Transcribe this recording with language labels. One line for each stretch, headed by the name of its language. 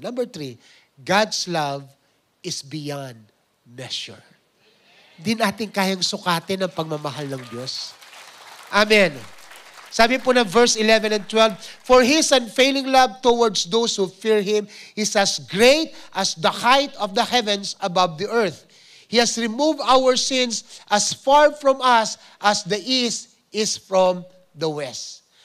English: Number 3, God's love is beyond measure.
Filipino: Hindi natin kayang sukatin ang pagmamahal ng Diyos. Amen. Sabi po ng
English: verse 11 and 12, for His unfailing love towards those who fear Him is as great as the height of the heavens above the earth. He has removed our sins as far from us as the east is from the west.